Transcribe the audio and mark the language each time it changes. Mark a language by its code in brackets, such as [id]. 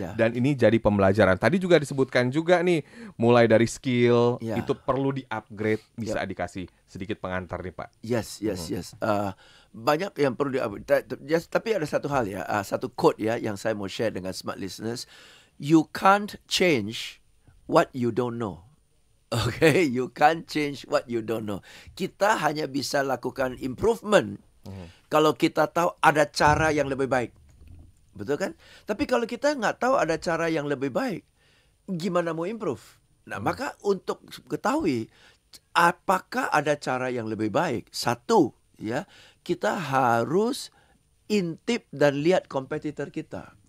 [id] Dan ini jadi pembelajaran. Tadi juga disebutkan juga nih, mulai dari skill itu perlu di-upgrade, bisa dikasih sedikit pengantar nih Pak. Yes. Banyak yang perlu di-upgrade. Tapi ada satu hal ya, satu quote ya yang saya mau share dengan smart listeners. [en] You can't change what you don't know. Okay, you can't change what you don't know. [id] Kita hanya bisa lakukan improvement kalau kita tahu ada cara yang lebih baik. Betul kan? Tapi kalau kita nggak tahu ada cara yang lebih baik, gimana mau improve? Nah, maka untuk ketahui apakah ada cara yang lebih baik, satu, ya, kita harus intip dan lihat kompetitor kita.